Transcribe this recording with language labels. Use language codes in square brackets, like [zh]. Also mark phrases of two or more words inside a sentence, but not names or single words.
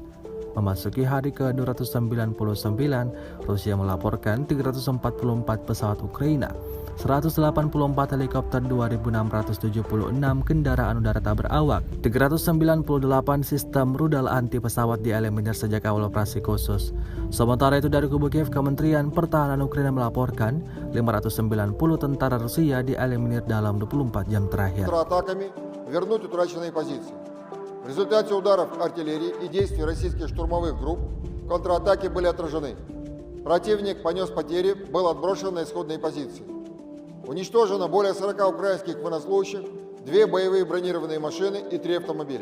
[id] Memasuki hari ke-299, Rusia melaporkan 344 pesawat Ukraina, 184 helikopter, 2.676 kendaraan udara tak berawak, 398 sistem rudal anti pesawat dieliminir sejak awal operasi khusus. Sementara itu dari kubu Kiev, Kementerian Pertahanan Ukraina melaporkan 590 tentara Rusia dieliminir dalam 24 jam terakhir. [ru] В результате ударов артиллерии и действий российских штурмовых групп контратаки были отражены. Противник понес потери, был отброшен на исходные позиции. Уничтожено более 40 украинских военнослужащих, 2 боевые бронированные машины и 3 автомобиля.